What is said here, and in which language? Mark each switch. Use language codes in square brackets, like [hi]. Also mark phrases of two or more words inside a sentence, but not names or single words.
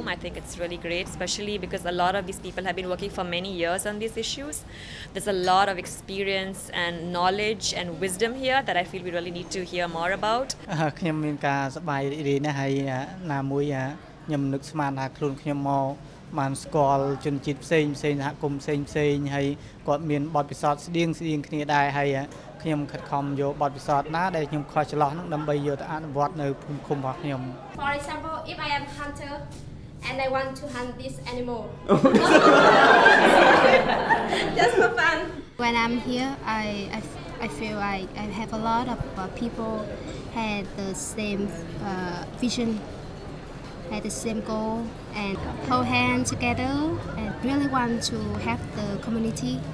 [en] I think it's really great, especially because a lot of these people have been working for many years on these issues. There's a lot of experience and knowledge and wisdom here that I feel we really need to hear more about. [km] ខ្ញុំមានការសប្បាយរីករាយណាស់ហើយណាមួយខ្ញុំនឹកស្មានថាខ្លួនខ្ញុំមកបានស្គាល់ជនជាតិផ្សេងសហគមន៍ផ្សេងហើយគាត់មានបទពិសោធន៍ស្តៀងគ្នាដែរហើយខ្ញុំខិតខំយកបទពិសោធន៍ណាដែលខ្ញុំខុសច្រឡំនឹងដើម្បីយកទៅអនុវត្តនៅភូមិឃុំរបស់ខ្ញុំ [en] For example, if I am hunter and I want to hunt this animal. Just for fun. When I'm here, I feel like I have a lot of people had the same vision, had the same goal, and hold hands together and really want to help the community.